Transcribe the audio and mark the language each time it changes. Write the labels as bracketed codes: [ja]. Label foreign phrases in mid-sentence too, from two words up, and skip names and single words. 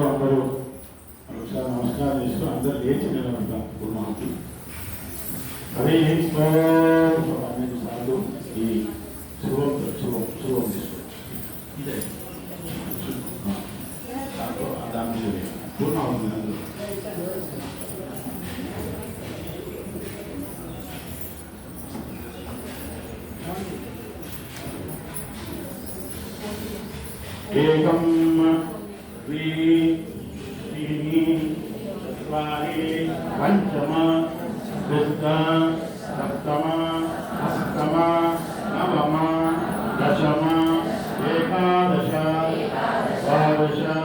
[te] అందరూ ఒకసారి నమస్కారం చేస్తూ అందరూ లేచి నిలబడతాం పూర్ణానికి అదే అనేక సార్లు ఈ శుభం తీసుకోవచ్చు ఇదే దాని పూర్ణ అవుతుంది అందరూ [sa] ఏకం त्रीणि चत्वारि पञ्चम षष्ठ सप्तम अष्टम नवम दशम एकादश द्वादश